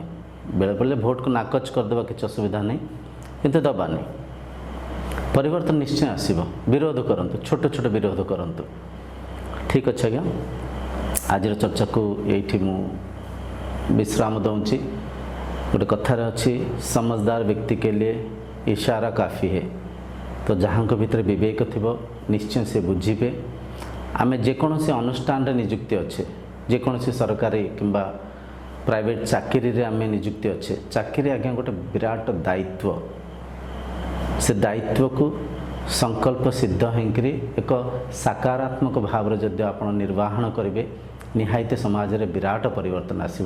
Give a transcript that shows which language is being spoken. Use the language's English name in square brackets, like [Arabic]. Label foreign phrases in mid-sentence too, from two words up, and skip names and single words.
[Odia] ବେଳେବେଳେ ଭୋଟକୁ ନାକଚ କରିଦେବା, କିଛି ଅସୁବିଧା ନାହିଁ, କିନ୍ତୁ ଦେବାନି। ପରିବର୍ତ୍ତନ ନିଶ୍ଚୟ ଆସିବ। ବିରୋଧ କରନ୍ତୁ, ଛୋଟ ଛୋଟ ବିରୋଧ କରନ୍ତୁ। ଠିକ୍ ଅଛି ଆଜ୍ଞା, ଆଜିର ଚର୍ଚ୍ଚାକୁ ଏଇଠି ମୁଁ ବିଶ୍ରାମ ଦେଉଛି। ଗୋଟେ କଥାରେ ଅଛି, [Hindi] समझदार व्यक्ति के लिए इशारा काफ़ी है। [Odia] तो ଯାହାଙ୍କ ଭିତରେ ବିବେକ ଥିବ ନିଶ୍ଚୟ ସେ ବୁଝିବେ। ଆମେ ଯେକୌଣସି ଅନୁଷ୍ଠାନରେ ନିଯୁକ୍ତି ଅଛେ, ଯେକୌଣସି ସରକାରୀ କିମ୍ବା ପ୍ରାଇଭେଟ୍ ଚାକିରିରେ ଆମେ ନିଯୁକ୍ତି ଅଛେ, ଚାକିରି ଆଜ୍ଞା ଗୋଟେ ବିରାଟ ଦାୟିତ୍ୱ। ସେ ଦାୟିତ୍ୱକୁ ସଂକଳ୍ପ ସିଦ୍ଧ ହେଇକରି ଏକ ସକାରାତ୍ମକ ଭାବରେ ଯଦି ଆପଣ ନିର୍ବାହନ କରିବେ, ନିହାତି ସମାଜରେ ବିରାଟ ପରିବର୍ତ୍ତନ ଆସିବ।